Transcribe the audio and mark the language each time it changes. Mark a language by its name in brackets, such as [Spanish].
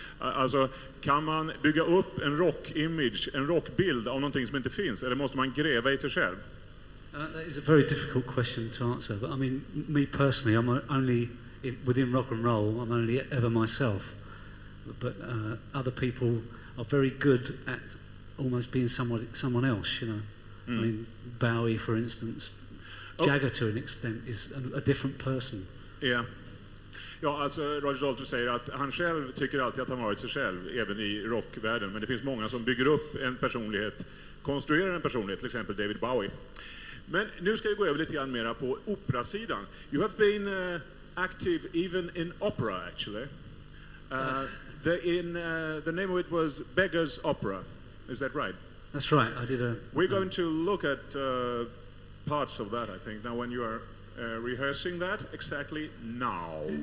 [Swedish] Alltså, kan man bygga upp en rock-image, en rockbild av någonting som inte finns, eller måste man gräva i sig själv? [English] That is a very difficult question to answer, but I mean, me personally, I'm only within rock and roll. I'm only ever myself, but other people are very good at almost being someone else. You know, I mean, Bowie, for instance. Jagger to an extent is a different person. Yeah. [Swedish] Ja, alltså Roger Daltrey säger att han själv tycker alltid att han varit sig själv, även i rockvärlden. Men det finns många som bygger upp en personlighet, konstruerar en personlighet, till exempel David Bowie. Men nu ska vi gå över lite grann mera på operasidan. [English] You have been active even in opera, actually. The name of it was Beggar's Opera. Is that right? That's right. I did a. We're going to look at parts of that, I think. Now, when you are rehearsing that, exactly now.